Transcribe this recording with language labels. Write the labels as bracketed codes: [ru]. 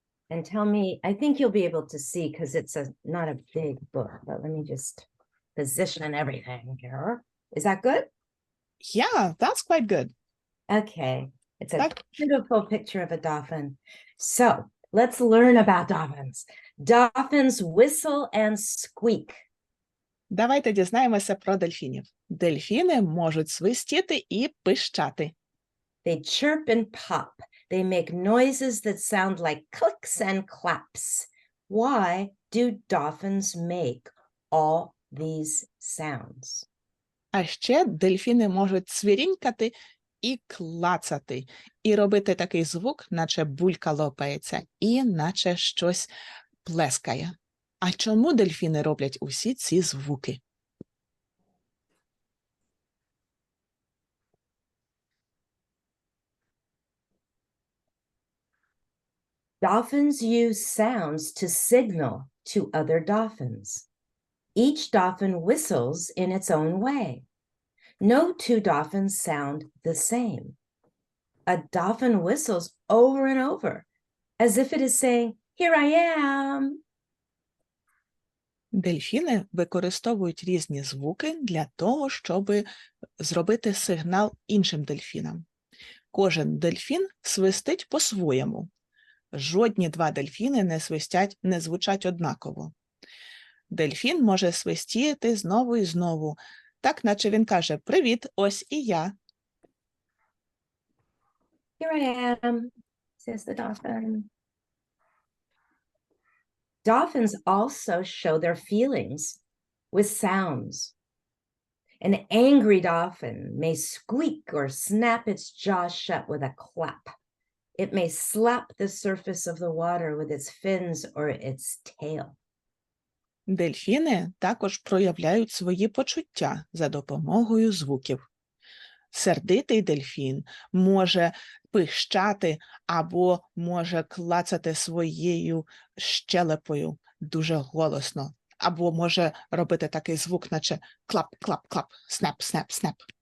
[en] And tell me, I think you'll be able to see because it's not a big book, but let me just position everything here. Is that good? Yeah, that's quite good. Okay. It's a beautiful picture of a dolphin. So let's learn about dolphins. Dolphins whistle and squeak. [uk] Давайте дізнаємося про дельфінів. Дельфіни можуть свистіти і пищати. [en] They chirp and pop. They make noises that sound like clicks and claps. Why do dolphins make all these sounds? [uk] А ще дельфіни можуть цвірінькати і клацати, і робити такий звук, наче булька лопається, і наче щось плескає. А чому дельфіни роблять усі ці звуки? [en] Dolphins use sounds to signal to other dolphins. Each dolphin whistles in its own way. No two dolphins sound the same. A dolphin whistles over and over, as if it is saying, "Here I am." [uk] Дельфіни використовують різні звуки для того, щоб зробити сигнал іншим дельфінам. Кожен дельфін свистить по-своєму. Жодні два дельфіни не звучать однаково. Дельфін може свистіти знову і знову, так наче він каже: «Привіт, ось і я». [en] Here I am, says the dolphin. Dolphins also show their feelings with sounds. An angry dolphin may squeak or snap its jaws shut with a clap. It may slap the surface of the water with its fins or its tail. [uk] Дельфіни також проявляють свої почуття за допомогою звуків. Сердитий дельфін може пищати або може клацати своєю щелепою дуже голосно, або може робити такий звук, наче клап-клап-клап, снеп-снеп-снеп.